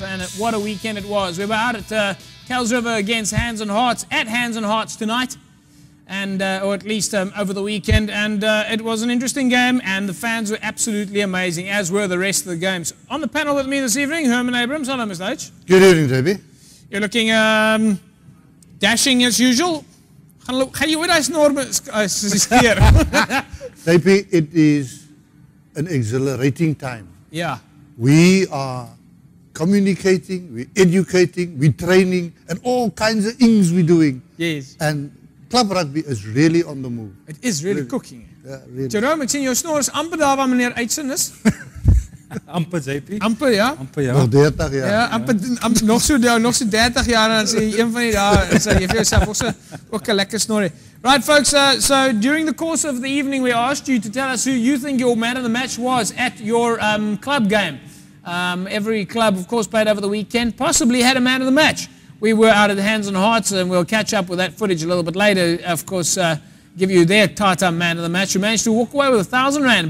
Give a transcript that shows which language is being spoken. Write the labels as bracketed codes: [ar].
[en] And what a weekend it was. We were out at Kuilsriver against Hands and Hearts, at Hands and Hearts tonight, and or at least over the weekend. And it was an interesting game, and the fans were absolutely amazing, as were the rest of the games. On the panel with me this evening, Herman Abrams. Hello, Mr. H. Good evening, JB. You're looking dashing as usual. [af] Gaan jy ooit daai snor skeer? [en] JP, it is an exhilarating time. Yeah. We are communicating, we're educating, we're training, and all kinds of things we're doing. Yes. And club rugby is really on the move. It is really cooking. Yeah, really. [af] Jerome, ek sien jou snor is amper daar waar meneer Uitsin is. Amper, JP. Amper, ja. Amper, ja. Nog 30 jaar. Ja, amper, nog so 30 jaar en dan sê jy een van die dae sê jy vir jouself ook 'n lekker snor. [en] Right, folks, so during the course of the evening we asked you to tell us who you think your man of the match was at your club game. Every club, of course, played over the weekend, possibly had a man of the match. We were out at the Hands and Hearts, and we'll catch up with that footage a little bit later, of course, give you their Tata man of the match, who managed to walk away with R1,000.